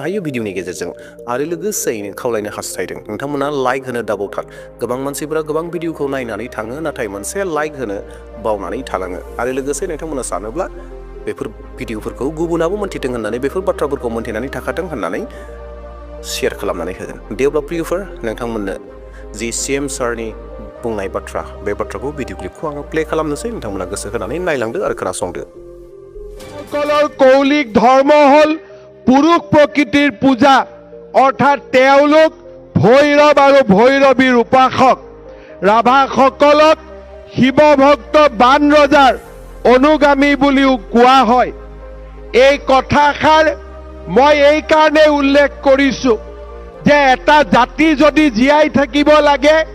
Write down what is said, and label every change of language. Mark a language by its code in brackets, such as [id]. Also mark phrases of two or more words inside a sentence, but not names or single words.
[brx] हायो भिडिअनि गेजेरजों आरो लोगोसेयैनो खावलायनो हास्थायदों नोंथांमोना लाइक होनो दाबावथार गोबां मानसिफोरा गोबां भिडिअखौ नायनानै थाङो नाथाय मोनसे लाइक होनो बावनानै थालाङो आरो लोगोसे नोंथांमोना सानोब्ला बेफोर भिडिअफोरखौ गुबुनाबो मोनथिथों होननानै बेफोर बाथ्राफोरखौ मोनथिनानै थाखाथों होननानै शेयार खालामनानै होगोन देवब्ला प्रियफोर नोंथांमोननो जि सीएम सारनि बुंनाय बाथ्रा बे बाथ्राखौ भिडिअ क्लिपखौ आङो प्ले खालामनोसै नोंथांमोना गोसो होनानै नायलांदो आरो खोनासंदो [as] সকলৰ কৌলিক ধৰ্ম হল পুৰুষ প্ৰকৃতিৰ পূজা অৰ্থাৎ তেওঁলোক ভৈৰৱ আৰু ভৈৰৱীৰ উপাসক ৰাভাসকলক শিৱ ভক্ত বান ৰজাৰ অনুগামী বুলিও কোৱা হয় এই কথাষাৰ মই এই কাৰণে উল্লেখ কৰিছো যে এটা জাতি যদি জীয়াই থাকিব লাগে